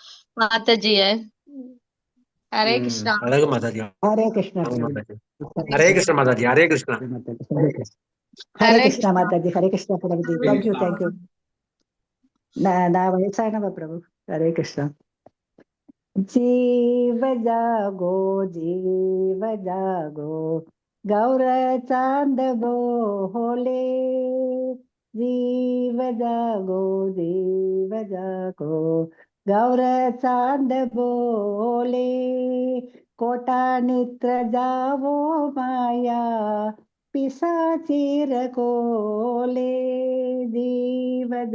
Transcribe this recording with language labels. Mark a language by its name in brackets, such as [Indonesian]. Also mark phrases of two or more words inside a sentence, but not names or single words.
[Tamil] மாதாஜி ஹரே கிருஷ்ணா. அழகு மாதாஜி. ஹரே கிருஷ்ணா அழகு பிரபு. மாதாஜி. ஹரே கிருஷ்ணா மாதாஜி. ஹரே கிருஷ்ணா. ஹரே கிருஷ்ணா மாதாஜி. ஹரே கிருஷ்ணா பிரபுஜி. [English] thank you thank you. [Tamil] நான் வயசானவ பிரபு. ஹரே கிருஷ்ணா. [Bangla] জীব জাগো গৌর চাঁদ বোলে, জীব জাগো গৌর চাঁদ বোলে, কোটা নিত্র জাবো মায়া পিশাচীর কোলে, জীব